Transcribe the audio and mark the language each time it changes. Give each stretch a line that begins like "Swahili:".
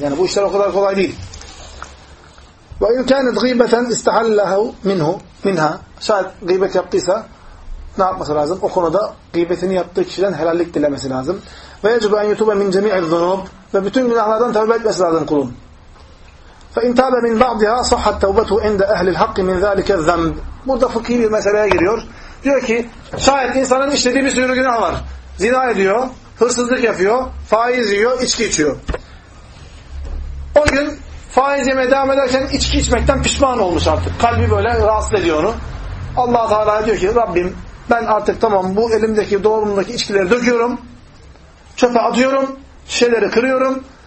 Turkish: Yani bu işler o kadar kolay değil.
Arabic: وَاِنْ كَانَتْ غِيْبَةً اِسْتَحَلَّهُ مِنْهُ مِنْهَا
Turkish: Şayet gıybet yaptıysa ne yapması lazım? O konuda gıybetini yaptığı kişiden helallik dilemesi lazım.
Arabic: وَيَجُبَ اَنْ يُتُوبَ مِنْ جَمِيعِ الذُّنُوبِ
Turkish: Ve bütün günahlardan tevbe etmesi lazım kulun.
Arabic: فَاِنْ تَابَ مِنْ بَعْضِهَا صَحَّتْ تَوْبَتُهُ عِنْدَ اَهْلِ الْحَقِّ مِنْ ذَٰلِكَ الذَّنْبِ
Turkish: Burada fıkhi bir meseleye giriyor. Diyor ki, şayet insanın işlediği bir sürü günah var. Zina ediyor, hırsızlık yapıyor, faiz yiyor, içki içiyor. O gün faiz yemeye devam ederken içki içmekten pişman olmuş artık. Kalbi böyle rahatsız ediyor onu. Allah-u Teala diyor ki, Rabbim ben artık tamam bu elimdeki doğrumdaki içkileri döküyorum, çöpe atıyorum, şişeleri kırıyorum.